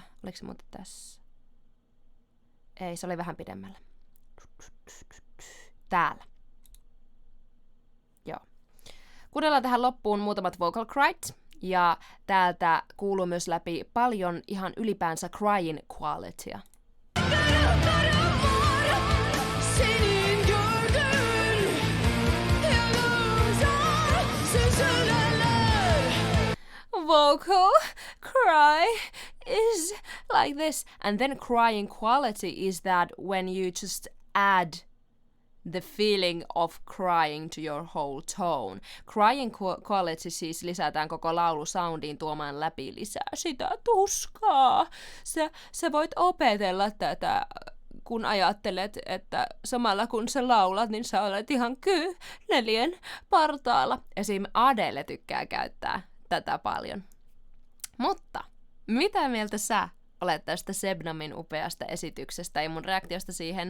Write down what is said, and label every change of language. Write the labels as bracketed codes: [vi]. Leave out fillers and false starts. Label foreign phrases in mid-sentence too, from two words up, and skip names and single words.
[fi] Oliko se muuten tässä? Ei, se oli vähän pidemmällä. Täällä. Joo. Kuunnellaan tähän loppuun muutamat [en] vocal cries. [fi] Ja täältä kuuluu myös läpi paljon ihan ylipäänsä [en] crying qualitya. Vocal cry is like this, and then crying quality is that when you just add the feeling of crying to your whole tone. Crying quality [fi] siis lisätään koko laulusoundiin tuomaan läpi lisää sitä tuskaa. Sä voit opetella tätä, kun ajattelet, että samalla kun sä laulat, niin sä olet ihan kyynelien partaalla. Esim. Adele tykkää käyttää tätä paljon. Mutta mitä mieltä sä olet tästä Sebnamin upeasta esityksestä ja mun reaktiosta siihen?